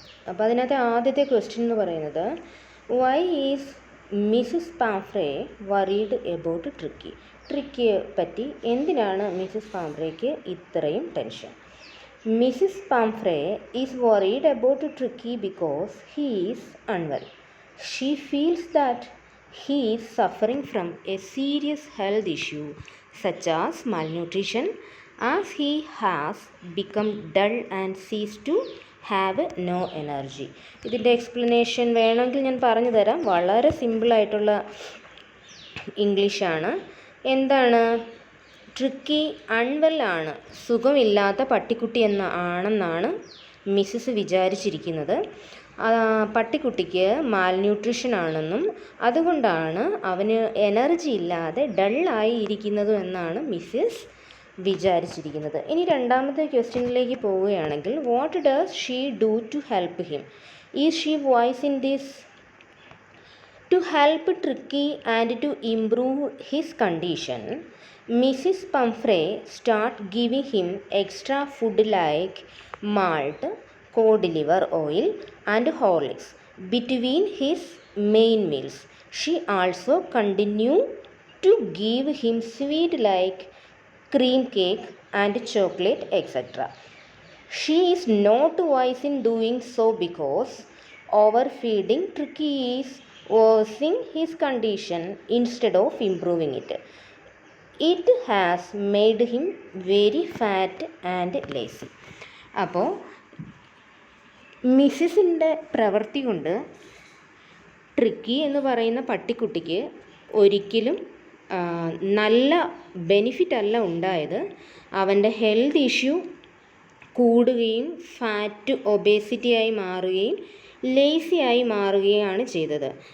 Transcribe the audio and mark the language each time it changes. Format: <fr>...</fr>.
<ml>അപ്പോൾ അതിനകത്ത് ആദ്യത്തെ ക്വസ്റ്റ്യൻ എന്ന് പറയുന്നത്,</ml> <en>Why is Mrs Pumphrey worried about Tricki?</en> <ml>ട്രിക്കിയെ പറ്റി എന്തിനാണ് മിസ്സിസ് പാംഫ്രേക്ക് ഇത്രയും tension?</ml> <en>Mrs Pumphrey is worried about Tricki because he is unwell. She feels that he is suffering from a serious health issue such as malnutrition, as he has become dull and ceased to have no energy.</en> <ml>ഇതിൻ്റെ explanation വേണമെങ്കിൽ ഞാൻ പറഞ്ഞു തരാം. വളരെ സിമ്പിളായിട്ടുള്ള ഇംഗ്ലീഷാണ്. എന്താണ്? Tricky അൺവെല്ലാണ്, സുഖമില്ലാത്ത പട്ടിക്കുട്ടി ആണെന്നാണ് മിസ്സിസ് വിചാരിച്ചിരിക്കുന്നത്. പട്ടിക്കുട്ടിക്ക് മാൽന്യൂട്രീഷൻ ആണെന്നും അതുകൊണ്ടാണ് അവന് എനർജി ഇല്ലാതെ ഡള്ളായി ഇരിക്കുന്നതും എന്നാണ് മിസ്സിസ് വിചാരിച്ചിരിക്കുന്നത്. ഇനി രണ്ടാമത്തെ ക്വസ്റ്റ്യനിലേക്ക് പോവുകയാണെങ്കിൽ,</ml> <en>What does she do to help him? Is she voice in this? To help Tricki and to improve his condition, Mrs Pumphrey start giving him extra food like malt, cod liver oil and Horlicks between his main meals. She also continued to give him sweet like cream cake and chocolate, etc. She is not wise in doing so because overfeeding Tricky is worsening his condition instead of improving it. It has made him very fat and lazy.</en> <ml>അപ്പോൾ മിസ്സിസിൻ്റെ പ്രവൃത്തി കൊണ്ട് tricky എന്ന് പറയുന്ന പട്ടിക്കുട്ടിക്ക് ഒരിക്കലും നല്ല benefit അല്ല ഉണ്ടായത്. അവൻ്റെ ഹെൽത്ത് ഇഷ്യൂ കൂടുകയും ഫാറ്റ് ഒബേസിറ്റിയായി മാറുകയും ലേസിയായി മാറുകയാണ് ചെയ്തത്.</ml>